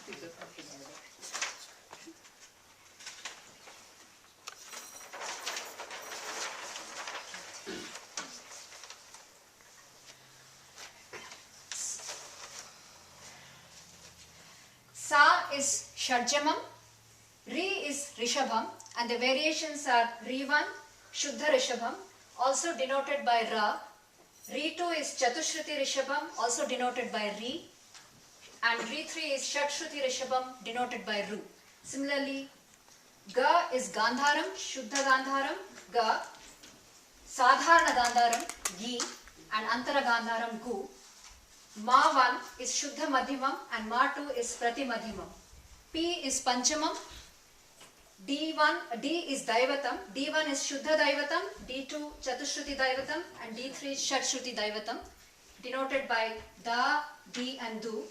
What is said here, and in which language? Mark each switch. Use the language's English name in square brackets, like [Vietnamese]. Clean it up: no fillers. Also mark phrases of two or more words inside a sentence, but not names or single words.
[English] Sa is Shadjamam, Ri is Rishabham, and the variations are Ri1, Shuddha Rishabham, also denoted by Ra. Ri2 is Chatushruti Rishabham, also denoted by Ri, and Ri3 is Shatshruti Rishabham, denoted by Ru. Similarly, Ga is Gandharam, Shuddha Gandharam, Ga, Sadharana Gandharam, Gi, and Antara Gandharam, Gu. Ma1 is Shuddha Madhyamam and Ma2 is Prati Madhyamam. P is Panchamam, D is Daivatam, D1 is Shuddha Daivatam, D2 Chatushruti Daivatam, and D3 is Shatshruti Daivatam, denoted by Da, Di and Du.